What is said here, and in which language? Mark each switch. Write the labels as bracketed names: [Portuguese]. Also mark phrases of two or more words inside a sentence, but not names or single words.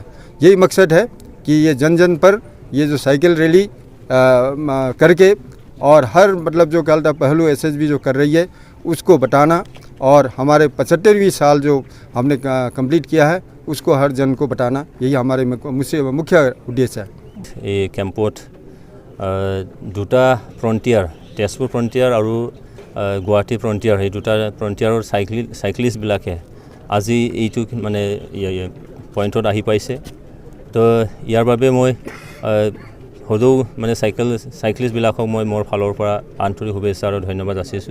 [Hindi] यही मकसद है कि ये जन जन पर ये जो साइकिल रैली करके और हर मतलब जो कहता पहलू एसएसबी जो कर रही है उसको बताना और हमारे 75वीं साल जो हमने कंप्लीट किया है उसको हर जन को बताना, यही हमारे मुख्य उद्देश्य है। [Assamese] এই কেম্পত দুটা ফ্ৰণ্টিয়াৰ, তেজপুৰ ফ্ৰণ্টিয়াৰ আৰু গুৱাহাটী ফ্ৰণ্টিয়াৰ, সেই দুটা ফ্ৰণ্টিয়াৰৰ সাইক্লিষ্টবিলাকে আজি এইটো মানে পইণ্টত আহি পাইছে। তো ইয়াৰ বাবে মই সদৌ মানে সাইক্লিষ্টবিলাকক মই মোৰ ফালৰ পৰা আন্তৰিক শুভেচ্ছা আৰু ধন্যবাদ যাচিছোঁ।